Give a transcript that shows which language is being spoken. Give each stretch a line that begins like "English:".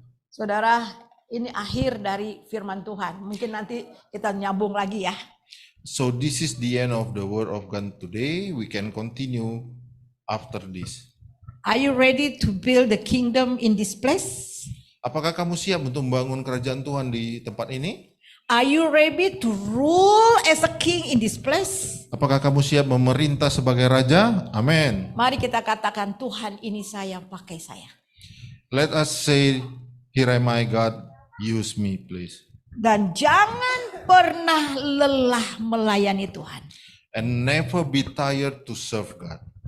Indonesian: Saudara, ini akhir dari firman Tuhan. Mungkin nanti kita nyambung lagi ya.
English: So this is the end of the word of God today. We can continue after this. Are you ready to build the kingdom in this place?
Indonesian: Apakah kamu siap untuk membangun kerajaan Tuhan di tempat ini?
English: Are you ready to rule as a king in this place?
Indonesian: Apakah kamu siap memerintah sebagai raja? Amin. Mari kita katakan, Tuhan ini saya, pakai saya.
English: Let us say, here am I, God, use me please.
Indonesian: Dan jangan pernah lelah melayani Tuhan.
English: And never be tired to serve God.